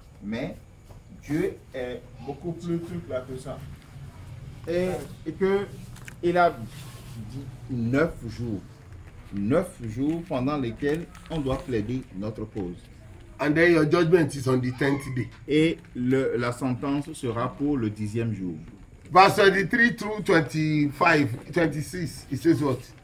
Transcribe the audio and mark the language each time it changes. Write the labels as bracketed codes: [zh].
[fr] Mais Dieu est beaucoup plus là que ça. Et que il a dit 9 jours. 9 jours pendant lesquels on doit plaider notre cause. [en] And then your judgment is on the 10th day. [fr] Et la sentence sera pour le 10e jour. [en] Verse 23 through 25, 26, it says what?